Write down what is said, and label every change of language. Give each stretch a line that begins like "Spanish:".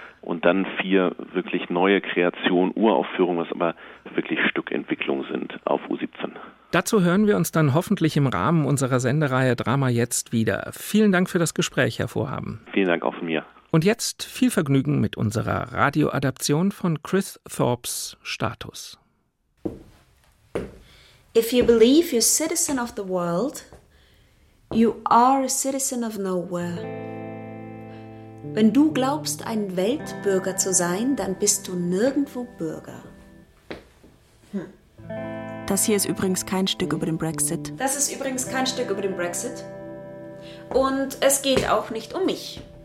German: Und dann vier wirklich neue Kreationen, Uraufführungen, was aber wirklich Stückentwicklungen sind auf U17. Dazu hören wir uns dann hoffentlich im Rahmen unserer Sendereihe Drama Jetzt wieder. Vielen Dank für das Gespräch, Herr Vorhaben. Vielen Dank auch von mir. Und jetzt viel Vergnügen mit unserer Radioadaption von Chris Thorpes Status.
English: If you believe you're a citizen of the world, you are a citizen of nowhere.
German: Wenn du glaubst, ein Weltbürger zu sein, dann bist du nirgendwo Bürger. Das hier ist übrigens kein Stück über den Brexit. Das ist übrigens kein Stück über den Brexit. Und es geht auch nicht um mich.